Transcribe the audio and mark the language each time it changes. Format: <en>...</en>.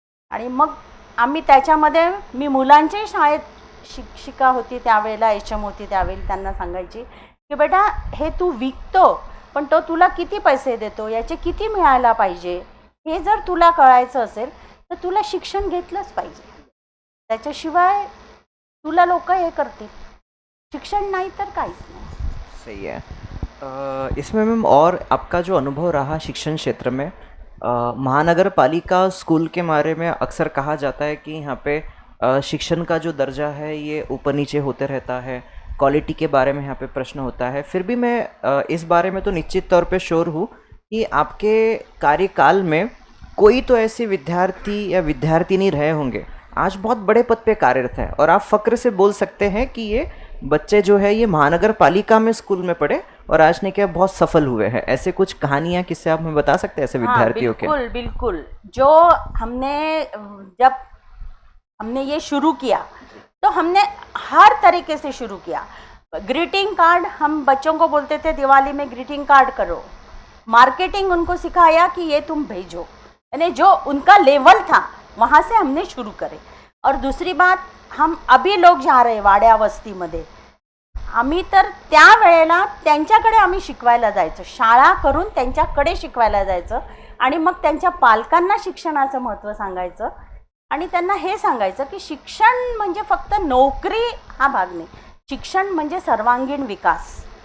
<mr>आणि मग आम्ही त्याच्यामध्ये, मी मुलांच्याही शाळेत शिक्षिका होती त्यावेळेला, HM होती त्यावेळी, त्यांना सांगायची की बेटा हे तू विकतो पण तो तुला किती पैसे देतो, याचे किती मिळायला पाहिजे, हे जर तुला कळायचं असेल तर तुला शिक्षण घेतलंच पाहिजे. त्याच्याशिवाय तुला लोक हे करतील, शिक्षण नाही तर काहीच नाही.</mr> <hi>सही है. इसमें मैम और आपका जो अनुभव रहा शिक्षण क्षेत्र में, महानगर पालिका स्कूल के बारे में अक्सर कहा जाता है कि यहाँ पे शिक्षण का जो दर्जा है ये ऊपर नीचे होते रहता है, क्वालिटी के बारे में यहाँ पे प्रश्न होता है. फिर भी मैं इस बारे में तो निश्चित तौर पे श्योर हूँ कि आपके कार्यकाल में कोई तो ऐसे विद्यार्थी या विद्यार्थिनी रहे होंगे आज बहुत बड़े पद पे कार्यरत है और आप फ़क्र से बोल सकते हैं कि ये बच्चे जो है ये महानगर पालिका में स्कूल में पढ़े और आज ने क्या बहुत सफल हुए हैं. ऐसे कुछ कहानियाँ किससे आप हमें बता सकते हैं ऐसे विद्यार्थियों के? बिल्कुल बिल्कुल. जो हमने जब हमने ये शुरू किया तो हमने हर तरीके से शुरू किया. ग्रीटिंग कार्ड, हम बच्चों को बोलते थे दिवाली में ग्रीटिंग कार्ड करो. मार्केटिंग उनको सिखाया कि ये तुम भेजो, यानी जो उनका लेवल था वहाँ से हमने शुरू करे. और दूसरी बात, हम अभी लोग जा रहे</hi> <mr>वाड्या वस्तीमध्ये, आम्ही तर त्या वेळेला त्यांच्याकडे आम्ही शिकवायला जायचं, शाळा करून त्यांच्याकडे शिकवायला जायचं आणि मग त्यांच्या पालकांना शिक्षणाचं महत्त्व सांगायचं आणि त्यांना हे सांगायचं की शिक्षण म्हणजे फक्त नोकरी हा भाग नाही, शिक्षण म्हणजे सर्वांगीण विकास.</mr>